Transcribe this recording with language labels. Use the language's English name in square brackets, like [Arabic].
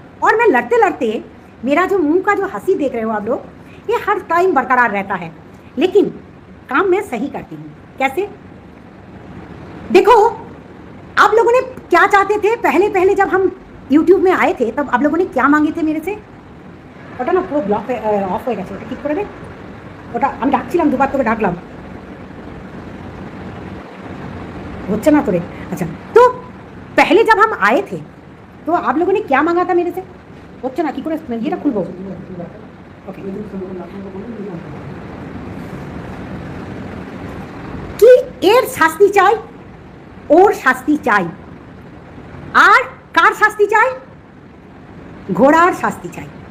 [Hindi] और मैं लड़ते लड़ते, मेरा जो मुंह का जो हंसी देख रहे हो आप लोग, ये हर टाइम बरकरार रहता है, लेकिन काम मैं सही करती हूँ। कैसे? देखो, आप लोगों ने क्या चाहते थे पहले जब हम यूट्यूब में आए थे, तब आप लोगों ने क्या मांगे थे मेरे से? [Bangla] ওটা না পুরো ব্লক অফ হয়ে গেছে, ওটা ঠিক করে দে। ওটা আমি ডাকছিলাম, দুবার তোকে ডাকলাম, হচ্ছে না তোরে। [Hindi] अच्छा, तो पहले जब हम आए थे तो आप लोगों ने क्या मांगा था मेरे से? [Bangla] হচ্ছে না, কি করে ইয়েটা খুলবো? ওকে, কি এর শাস্তি চাই, ওর শাস্তি চাই, আর কার শাস্তি চাই? ঘোড়ার শাস্তি চাই।